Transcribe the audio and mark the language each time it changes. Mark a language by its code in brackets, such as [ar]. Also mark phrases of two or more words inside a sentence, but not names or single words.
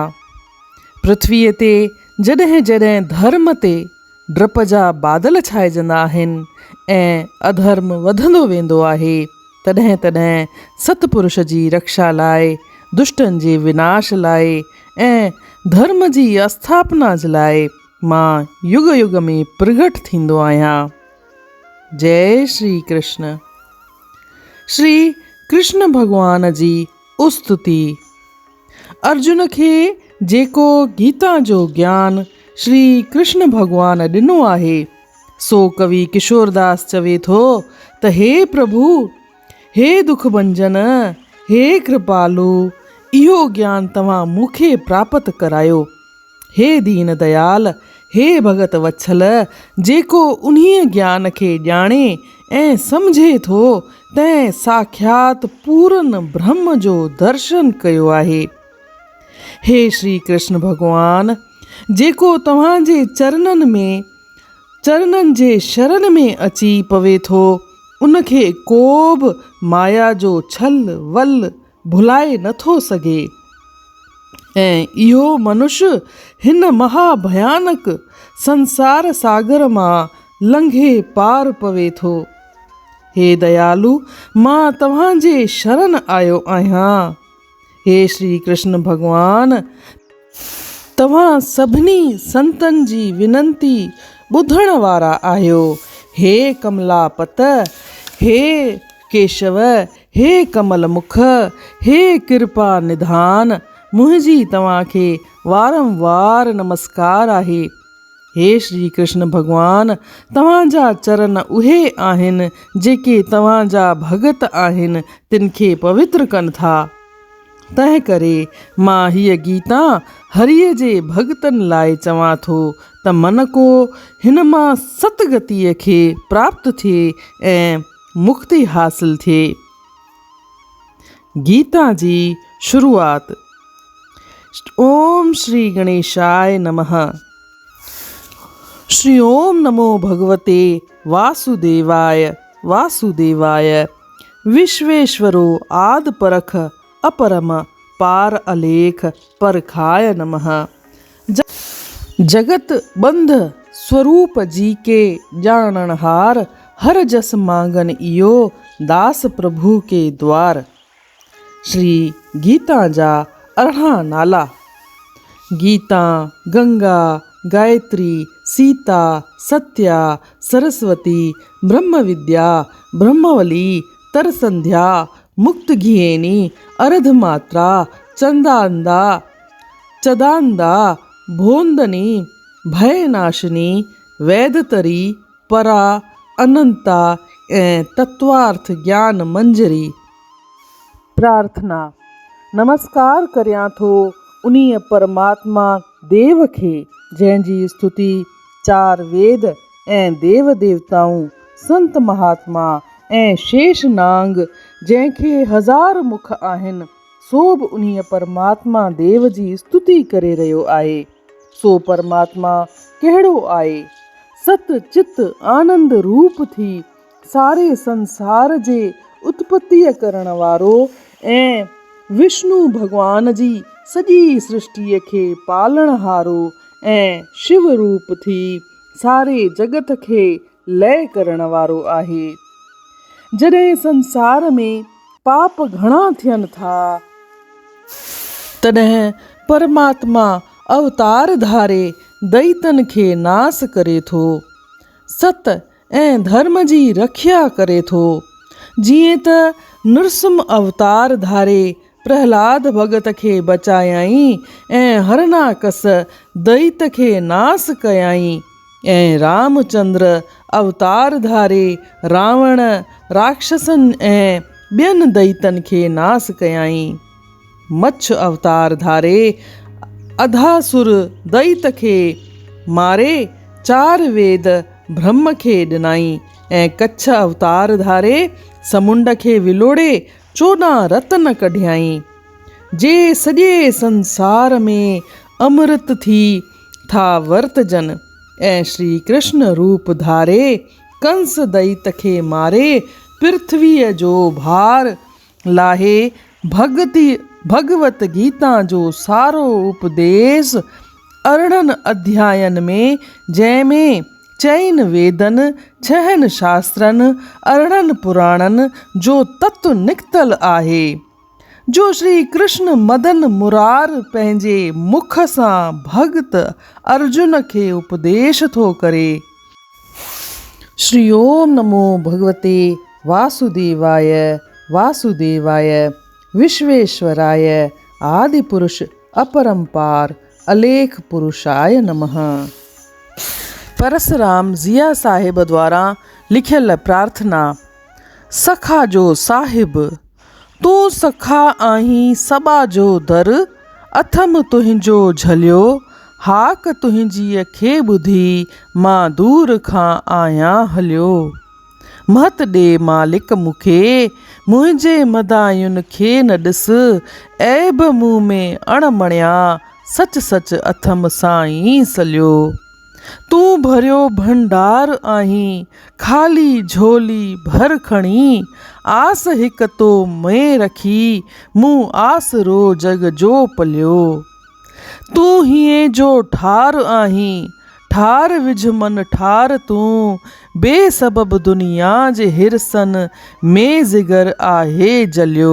[sd] पृथ्वीअ ते जॾहिं जॾहिं धर्म ते डप जा बादल छाइजंदा आहिनि ऐं अधर्म वधंदो वेंदो आहे, तॾहिं तॾहिं सतपुरुष जी रक्षा लाइ, दुष्टनि जे विनाश लाइ ऐं धर्म जी स्थापना जे लाइ मां युग युग में प्रगट थींदो आहियां। जय श्री कृष्ण। श्री कृष्ण भॻवान जी स्तुति। अर्जुन खे जेको गीता जो ज्ञान श्री कृष्ण भॻवान ॾिनो आहे, सो कवि किशोरदास चवे थो त हे प्रभु, हे दुख भंजन, हे कृपालु, इहो ज्ञान तव्हां मूंखे प्राप्त करायो। हे दीन दयाल, हे भगत वत्सल, जेको उन्हीअ ज्ञान खे ॼाणे ऐं सम्झे थो, तंहिं साक्षात पूर्ण ब्रह्म जो दर्शन कयो आहे। हे श्री कृष्ण भॻवान, जेको तव्हांजे चरणनि जे शरण में अची पवे थो, उनखे को बि माया जो छल वल भुलाए नथो सघे ऐं इहो मनुष्य हिन महाभयानक संसार सागर मां लंघे पार पवे थो। हे दयालु, मां तव्हांजे शरण आयो आहियां। हे श्री कृष्ण भॻवान, तव्हां सभिनी संतनि जी विनंती ॿुधण वारा आहियो। हे कमलापत, हे केशव, हे कमल मुख, हे कृपा निधान, मुंहिंजी तव्हांखे वारंवार नमस्कार आहे। हे श्री कृष्ण भॻवान, तव्हांजा चरण उहे आहिनि जेके तव्हांजा भगत आहिनि तिनखे पवित्र कनि था। तंहिं करे मां हीअ गीता हरिअ जे भगतनि लाइ चवां थो त मन को हिन मां सतगतीअ खे प्राप्त थिए ऐं मुक्ति हासिल थिए। गीता जी शुरूआत। [sa] ओम श्री गणेशाय नमः। श्री ओम नमो भगवते वासुदेवाय। वासुदेवाय विश्वेश्वरो आद परख अपरम पार अलेख परखाय नमः। [sd] जगत बंध स्वरूप जी के ॼाणणहार, हर जस मांगन इयो दास प्रभु के द्वार। श्री गीता जा 18 नाला। गीता, गंगा, गायत्री, सीता, सत्या, सरस्वती, ब्रह्म विद्या, ब्रह्मवली, तरसंध्या, मुक्त घिएनी, अर्धमात्रा, चंदांदा, चदांदा, भोंदनी, भयनाशिनी, वैदतरी, परा, अनंता ऐं तत्वार्थ ज्ञान मंजरी। प्रार्थना। नमस्कार करियां थो उन्हीअ परमात्मा देव खे, जंहिंजी स्तुति 4 वेद ऐं देव देवताऊं, संत महात्मा ऐं शेष नांग, जंहिंखे 1000 मुख आहिनि, सो बि उन्हीअ परमात्मा देव जी स्तुति करे रहियो आहे। सो परमात्मा कहिड़ो आहे? सत चित आनंद रूप थी सारे संसार जे उत्पत्तिअ करण वारो ऐं विष्णु भॻवान जी सॼी सृष्टिअ खे पालणहारो ऐं शिव रूप थी सारे जगत खे लय करण वारो आहे। जॾहिं संसार में पाप घणा थियनि था, तॾहिं परमात्मा अवतार धारे दैतन खे नास करे थो, सत ऐं धर्म जी रक्षा करे थो। जीअं त नृसिंह अवतार धारे प्रहलाद भगत खे बचायाई ऐं हरनाकस दैत खे नास कयाई ऐं रामचंद्र अवतार धारे रावण, राक्षसनि ऐं ॿियनि दैतनि खे नास कयाई। मच्छ अवतार धारे अधासुर दैत खे मारे 4 वेद ब्रह्म खे ॾिनाई ऐं कच्छ अवतार धारे समुंड खे विलोड़े 14 रत्न कढियाई। जे सॼे संसार में अमृत थी था वर्तजन ऐं श्री कृष्ण रूप धारे कंस दैत खे मारे पृथ्वीअ जो भार लाहे भगवत गीता जो सारो उपदेश अरिड़हनि अध्यायनि में, जंहिंमें चइनि वेदनि, 6 शास्त्रनि, 18 पुराणनि जो तत्व निकितल आहे, जो श्री कृष्ण मदन मुरार पंहिंजे मुख सां भगत अर्जुन खे उपदेश थो करे। [sa] श्री ओम नमो भगवते वासुदेवाय वासुदेवाय विश्वेश्वराय आदिपुरुष अपरंपार अलेख पुरुषाय नमः। [sd] परसराम ज़िया साहिब द्वारा लिखियल प्रार्थना। सखा जो साहिब, तूं सखा आहीं सबा जो दर, अथम तुंहिंजो झलियो, हाक तुंहिंजीअ खे ॿुधी मां दूर खां आहियां हलियो। महत ॾे मालिक मूंखे, मुंहिंजे मदायुनि खे न ॾिस, ऐब मूं में अणमणिया, सच सच अथम साईं सलियो। तूं भरियो भंडार आहीं, खाली झोली भर खणी, आस हिक तो में रखी, मूं आसरो जग जो पलियो। तूं हीअं जो ठार आहीं, ठार विझ मन ठार तूं, बेसबब दुनिया जे हिरसन में ज़िगर आहे जलियो।